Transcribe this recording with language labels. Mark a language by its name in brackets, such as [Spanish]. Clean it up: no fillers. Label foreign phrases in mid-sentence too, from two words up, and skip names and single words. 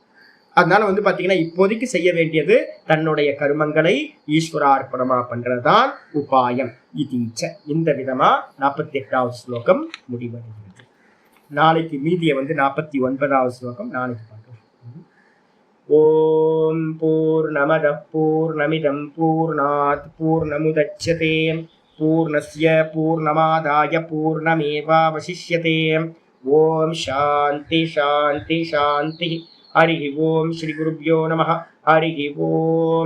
[Tamil] அதனால வந்து பாத்தீங்கன்னா இப்போதைக்கு செய்ய வேண்டியது தன்னுடைய கர்மங்களை ஈஸ்வரார்ப்பணமா பண்றதுதான் உபாயம். இதீச்ச. இந்த விதமா 48வது ஸ்லோகம் முடிவடைகிறது. நாளைக்கு மீதியை வந்து 49வது ஸ்லோகம் நாளைக்கு பார்க்கலாம். [Sanskrit] ओम् पूर्णमदः पूर्णमिदम् पूर्णात् पूर्णमुदच्यते पूर्णस्य पूर्णमादाय पूर्णमेवावशिष्यते. ओम् शान्तिः शान्तिः शान्तिः. हरि ओम् श्री गुरुभ्यो नमः। हरि ओम्.